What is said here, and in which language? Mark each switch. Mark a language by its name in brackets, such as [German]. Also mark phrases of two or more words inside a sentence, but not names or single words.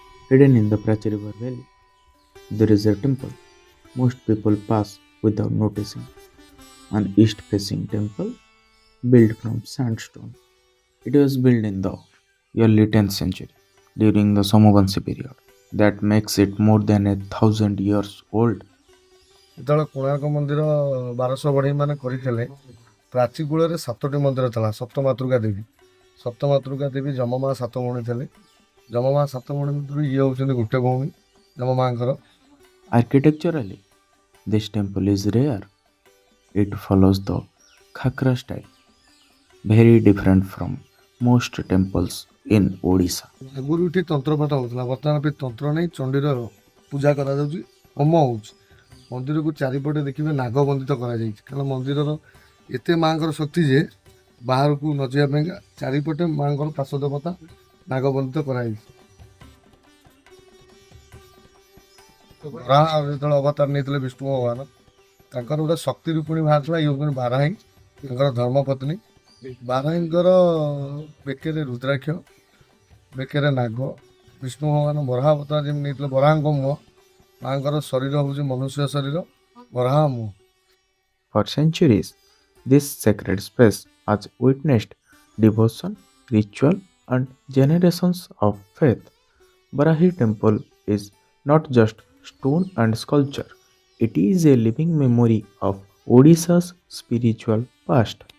[English] Hidden in the Prachi River Valley, there is a temple most people pass without noticing. An east facing temple built from sandstone. It was built in the early 10th century during the Somavanshi period. That makes it more than 1,000 years old. [Odia] ଯେତେବେଳେ କୋଣାର୍କ ମନ୍ଦିର 1200 ବଢ଼େଇ ମାନେ କରିଥିଲେ, ପ୍ରାଚୀ କୂଳରେ 7ଟି ମନ୍ଦିର ଥିଲା। ସପ୍ତମାତୃକା ଦେବୀ, ସପ୍ତମାତୃକା ଦେବୀ ଯମମା 7 ଭଉଣୀ ଥିଲେ। ଯମମା 7 ଭଉଣୀ ଭିତରୁ ଇଏ ହେଉଛନ୍ତି ଗୋଟେ ଭଉଣୀ ଯମମାଙ୍କର। [English] Architecturally, this temple is rare. It follows the Khakra style, very different from most temples in Odisha. [Odia] ଆଗରୁ ଏଠି ତନ୍ତ୍ରପାଠ ହେଉଥିଲା, ବର୍ତ୍ତମାନ ବି ତନ୍ତ୍ର ନେଇ ଚଣ୍ଡୀର ପୂଜା କରାଯାଉଛି, ହୋମ ହେଉଛି। ମନ୍ଦିରକୁ ଚାରିପଟେ ଦେଖିବେ ନାଗ ବନ୍ଦିତ କରାଯାଇଛି, କାରଣ ମନ୍ଦିରର ଏତେ ମାଆଙ୍କର ଶକ୍ତି ଯେ ବାହାରକୁ ନ ଯିବା ପାଇଁକା ଚାରିପଟେ ମାଆଙ୍କର ପାଶ ଦେବତା ନାଗ ବନ୍ଦିତ କରାଯାଇଛି। ବରାହ ଯେତେବେଳେ ଅବତାର ନେଇଥିଲେ ବିଷ୍ଣୁ ଭଗବାନ, ତାଙ୍କର ଗୋଟେ ଶକ୍ତି ରୂପିଣୀ ବାହାରିଥିଲା, ଇଏ ହେଉଛନ୍ତି ବାରାହୀ, ତାଙ୍କର ଧର୍ମପତ୍ନୀ। ବାରାହୀଙ୍କର ବେକରେ ରୁଦ୍ରାକ୍ଷ, ବେକରେ ନାଗ। ବିଷ୍ଣୁ ଭଗବାନ ବରାହ ଅବତାର ଯେମିତି ନେଇଥିଲେ, ବରାହଙ୍କ ମୁହଁ, ମାଆଙ୍କର ଶରୀର ହେଉଛି ମନୁଷ୍ୟ ଶରୀର, ବରାହ ମୁହଁ। [English] For centuries, this sacred space has witnessed devotion, ritual, and generations of faith. Barahi Temple is not just stone and sculpture, it is a living memory of Odisha's spiritual past.